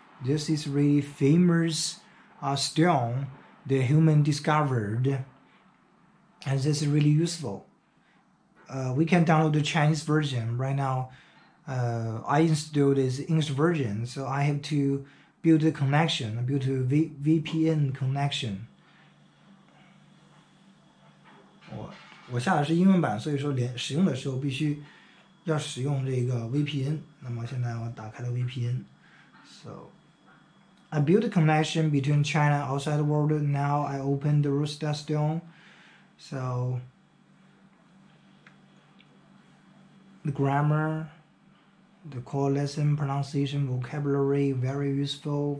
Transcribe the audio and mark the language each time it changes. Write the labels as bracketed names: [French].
[English] This is really famous stone the human discovered, and this is really useful. We can download the Chinese version. Right now I installed this English version, so I have to build a VPN connection. [Chinese] 我下的是英文版，所以说使用的时候必须要使用这个 VPN. 那么现在我打开了 VPN. [English] So I built a connection between China and outside the world. Now I open the Rosetta Stone. So the grammar, the core lesson, pronunciation, vocabulary, very useful.